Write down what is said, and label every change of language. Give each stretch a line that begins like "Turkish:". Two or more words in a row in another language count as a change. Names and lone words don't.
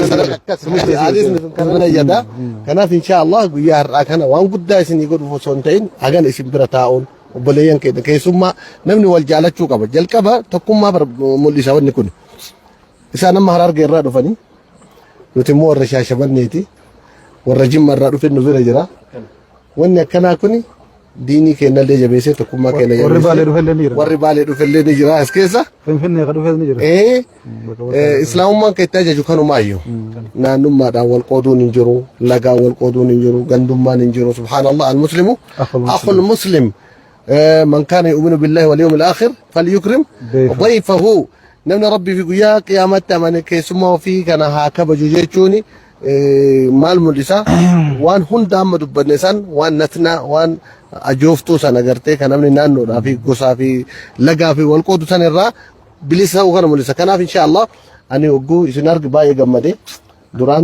Oromo: keessatti kanaaf inshaallah guyyaa har'aa kana waan guddaa isinii godhuuf osoo hin ta'in hagan isin bira taa'uun obboleeyyan keenya keessummaa namni wal jaalachuu qaba jalqaba tokkummaa mul'isa wanni kun isaan amma Harargee irraa dhufanii nuti immoo warra Shaashamanneeti warra Jimma irraa dhufe nu bira jira wanni akkanaa kuni diinii kennallee jabeessee tokkummaa kenna jabeessee warri baalee dhufellee ni jira as keessa finfinnee ka dhufee ni jira islaamummaan kan itti ajaju kanumaayyuu naannummaadhaan wal qooduun hin jiru lagaan wal qooduun hin jiru gandummaan hin jiru
Arabic: سبحان الله المسلم أخو المسلم من كان يؤمن بالله واليوم الآخر فليكرم ضيفه
Oromo: namni rabbii fi guyyaa qiyaamatti amane keessummaa ofii kana haa kabaju jechuuni maal mul'isa waan hunda amma dubbanne san waan natna waan ajooftuu sana agartee kan namni naannoodhaa fi gosaa fi lagaa fi wal qoodu san irraa bilisa ta'uu kana mul'isa kanaaf inshaallah ani ogguu isin argi baay'ee gammade duraan